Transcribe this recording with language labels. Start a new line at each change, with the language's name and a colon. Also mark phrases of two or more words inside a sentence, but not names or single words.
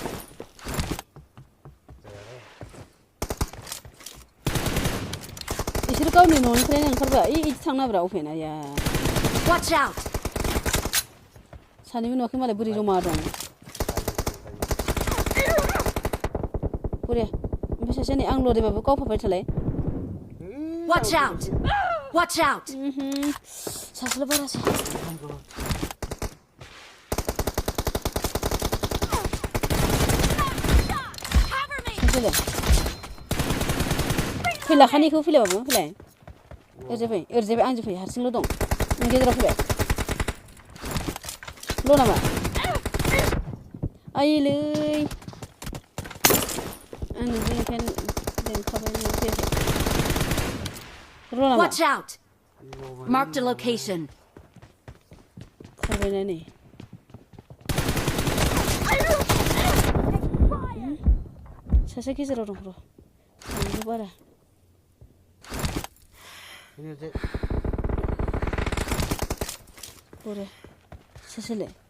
Bodo: इसोर गावनि न'निफ्रायनो ओंखारबोआ इदि थांनाब्रा अफेन आया।
English: Watch out!
Bodo: सानैबो नुवाखै मालाय बोरै जमा दं। बुरे ओमफ्राय सासे नै आं लरिबाबो गावफाबाय थालाय।
English: Watch out! Watch out!
Bodo: सासेल' बारासै। फैला खानिखौ फैलायबाबो फैलाय। ओरैजाय आंजों फै हारसिंल' दं। नों गेजेराव फैबाय। ल' नामा? आइलै आं नोंजों ओंखायनो लेंखाबाय नों फैयाखै। र' नामा?
English: Watch out! Marked a location.
Bodo: खारबायना नै। सासे गेजेराव दं र'। सानैबो बारा। बुरे सासेलाय?